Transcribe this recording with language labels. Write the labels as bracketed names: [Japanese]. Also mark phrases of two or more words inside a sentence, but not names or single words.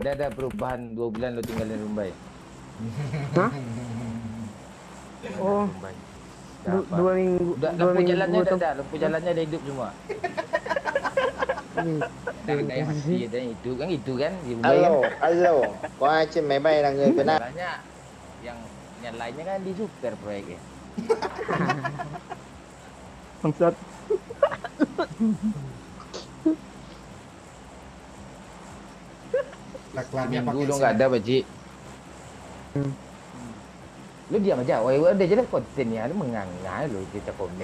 [Indonesian] Dah ada perubahan 2 bulan lo tinggalin Rumbai. Hah? Oh, Rumbai. Dah apa? 2 minggu. Udah dua lampu minggu jalannya atau- dah, lampu jalannya dah hidup semua. Ih, Dah kedai mati dah hidup kan itu kan di Rumbai kan. alo. [Vietnamese] Có ai trên máy bay là người Việt Nam? [Indonesian] Masalahnya yang lainnya kan di super proyeknya. Bangsat. Laklannya Minggu pakai lo nggak ada Pak Cik. Lu diam aja, wah udah jelas kontennya lu menganga lu kita komen.